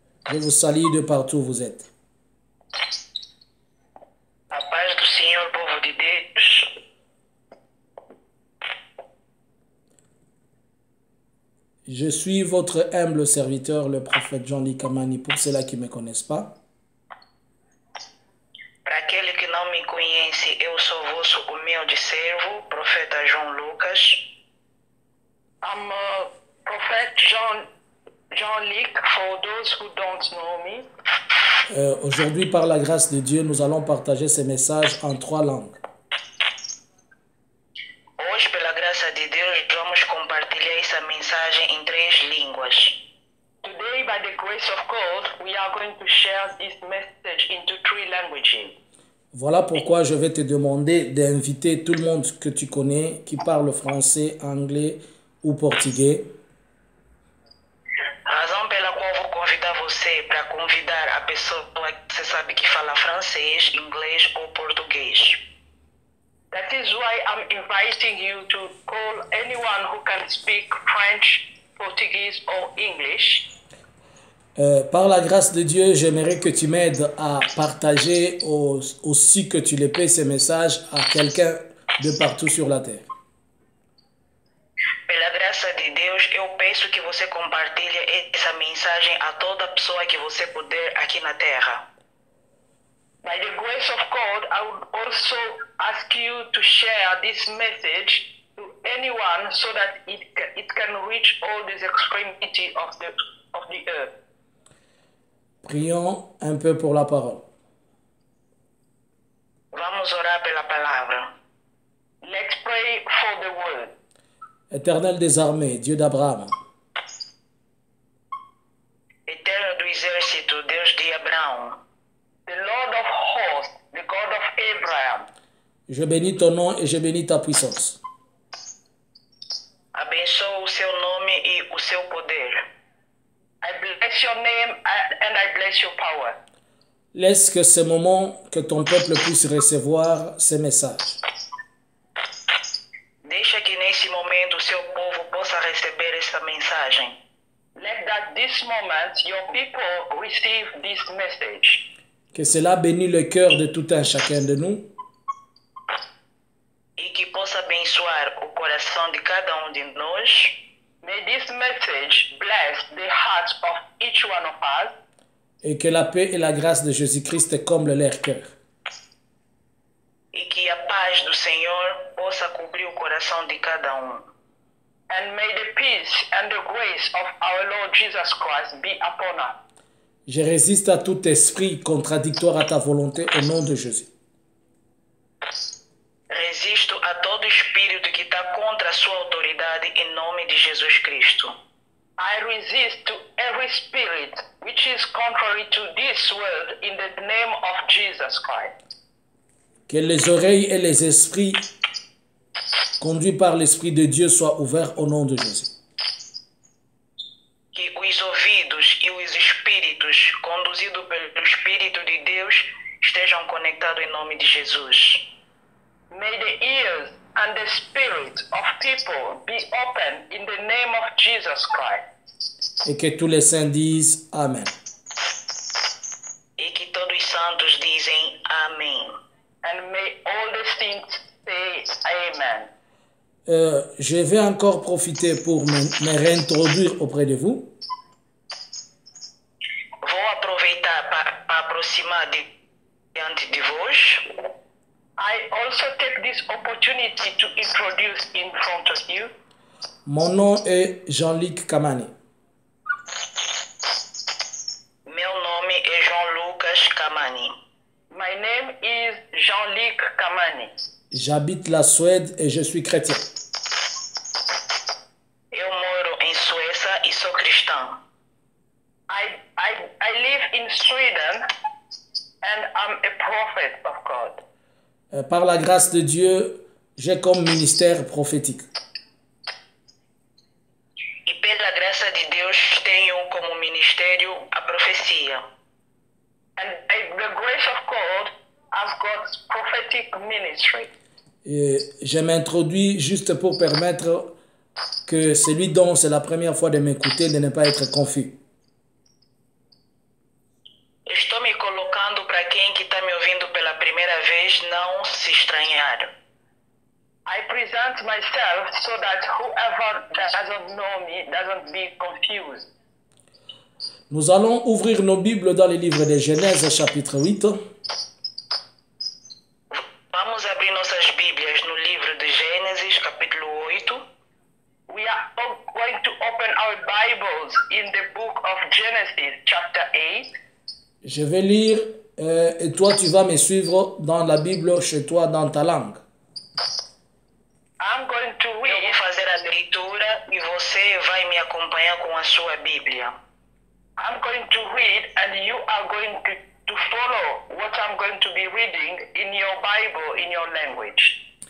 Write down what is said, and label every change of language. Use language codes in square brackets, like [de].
[fr] Je vous salue de partout où vous êtes. [pt] A paz do Senhor, povo de Deus. [fr] Je suis votre humble serviteur, le prophète Jean-Luc Kamani, pour ceux-là qui ne me connaissent pas. [pt] Para aquele que não me conhece, eu sou vosso humilde servo, profeta João Lucas. [en] I'm Prophet John Luc, for those who don't know me. [fr] Aujourd'hui, par la grâce de Dieu, nous allons partager ces messages en 3 langues. [pt] Hoje, pela graça de Deus, vamos compartilhar essa mensagem em 3 línguas. [en] Today, by the grace of God, we are going to share this message into 3 languages. [fr] Voilà pourquoi je vais te demander d'inviter tout le monde que tu connais qui parle français, anglais ou portugais. [pt] Razão pela qual vou convidar você para convidar a pessoa que você sabe que fala francês, inglês ou português. [en] That is why I'm inviting you to call anyone who can speak French, Portuguese or English. [fr] Par la grâce de Dieu, j'aimerais que tu m'aides à partager aussi que tu les payes ces messages à quelqu'un de partout sur la terre. [pt] Pela graça de Deus, eu peço que você compartilhe essa mensagem a toda pessoa que você puder aqui na terra. [en] By the grace of God, I would also ask you to share this message to anyone so that it can reach all this extremity of the earth. [fr] Prions un peu pour la parole. [pt] Vamos orar pela palavra. [en] Let's pray for the word. [fr] Éternel des armées, Dieu d'Abraham, [pt] Eterno do exército, Deus de Abraão. [en] The Lord of hosts, the God of Abraham. [fr] je bénis ton nom et je bénis ta puissance. [pt] Abençoo o seu nome e o seu poder. [en] I bless your name and I bless your power. [fr] Laisse que ce moment, que ton peuple puisse recevoir ces messages. [pt] Deixa que nesse momento o seu povo possa receber essa mensagem. [en] Let that this moment your people receive this message. [fr] Que cela bénisse le cœur de tout un chacun de nous. [pt] E que possa abençoar o coração de cada de nós. [en] May this message bless the hearts of each one of us. [fr] Et que la paix et la grâce de Jésus-Christ comblent leur cœur. [pt] E que a paz do Senhor possa cobrir o coração de cada [en] And may the peace and the grace of our Lord Jesus Christ be upon us. [fr] Je résiste à tout esprit contradictoire à ta volonté au nom de Jésus. [pt] Resisto a todo espírito que está contra a sua autoridade em nome de Jesus Cristo. [en] I resist to every spirit which is contrary to this word in the name of Jesus Christ. [fr] Que les oreilles et les esprits conduits par l'Esprit de Dieu soient ouverts au nom de Jésus. [pt] Que os ouvidos e os espíritos conduzidos pelo Espírito de Deus estejam conectados em nome de Jesus. [en] May the ears and the spirit of people be open in the name of Jesus Christ. [fr] Et que tous les saints disent Amen. [pt] E que todos os santos dizem Amém. [en] And may all the saints say Amen. [fr] Je vais encore profiter pour me réintroduire auprès de vous. [pt] Vou aproveitar para aproximar diante de vós. [en] I also take this opportunity to introduce in front of you. [fr] Mon nom est Jean-Luc Kamani. [pt] Meu nome é João Lucas Kamani. [en] My name is Jean-Luc Kamani. [fr] J'habite la Suède et je suis chrétien. [pt] Eu moro em Suécia e sou cristão. [en] I live in Sweden and I'm a prophet of God. [fr] Par la grâce de Dieu, j'ai comme ministère prophétique. [pt] E pela graça de Deus tenho como ministério a profecia. [en] And by the grace of God, I've got prophetic ministry. [fr] Et je m'introduis juste pour permettre que celui dont c'est la première fois de m'écouter de ne pas être confus. [pt] Estou me colocando para quem que está me ouvindo pela primeira vez não se estranhar. [en] I present myself so that whoever doesn't know me doesn't be confused. [fr] Nous allons ouvrir nos Bibles dans le livre de Genèse, chapitre 8. [pt] Vamos abrir nossas Bíblias no livro de Gênesis, capítulo 8. [en] We are going to open our Bibles in the book of Genesis, chapter 8. [fr] Je vais lire et toi tu vas me suivre dans la Bible chez toi dans ta langue. [en] I'm going to read. [pt] Eu vou fazer a leitura e você vai me acompanhar com a sua Bíblia. [en] I'm going to read and you are going to follow what I'm going to be reading in your Bible, in your language.